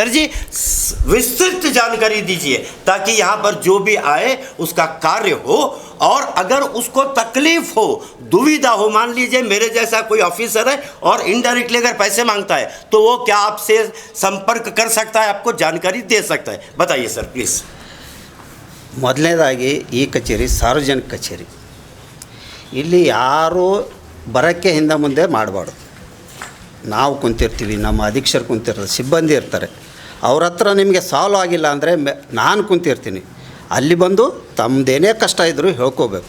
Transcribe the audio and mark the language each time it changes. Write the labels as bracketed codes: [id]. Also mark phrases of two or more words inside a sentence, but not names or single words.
[hi] सर जी विस्तृत जानकारी दीजिए ताकि यहाँ पर जो भी आए उसका कार्य हो, और अगर उसको तकलीफ हो, दुविधा हो, मान लीजिए मेरे जैसा कोई ऑफिसर है और इनडायरेक्टली अगर पैसे मांगता है तो वो क्या आपसे संपर्क कर सकता है, आपको जानकारी दे सकता है, बताइए सर प्लीज़। [kn] ಮೊದಲನೇದಾಗಿ ಈ ಕಚೇರಿ ಸಾರ್ವಜನಿಕ ಕಚೇರಿ, ಇಲ್ಲಿ ಯಾರು ಬರೋಕ್ಕೆ ಹಿಂದೆ ಮುಂದೆ ಮಾಡಬಾರ್ದು. ನಾವು ಕುಂತಿರ್ತೀವಿ, ನಮ್ಮ ಅಧೀಕ್ಷರು ಕುಂತಿರ್ತಾರೆ, ಸಿಬ್ಬಂದಿ ಇರ್ತಾರೆ, ಅವ್ರ ಹತ್ರ ನಿಮಗೆ ಸಾಲ್ವ್ ಆಗಿಲ್ಲ ಅಂದರೆ ನಾನು ಕುಂತಿರ್ತೀನಿ, ಅಲ್ಲಿ ಬಂದು ತಮ್ಮದೇನೇ ಕಷ್ಟ ಇದ್ದರೂ ಹೇಳ್ಕೋಬೇಕು.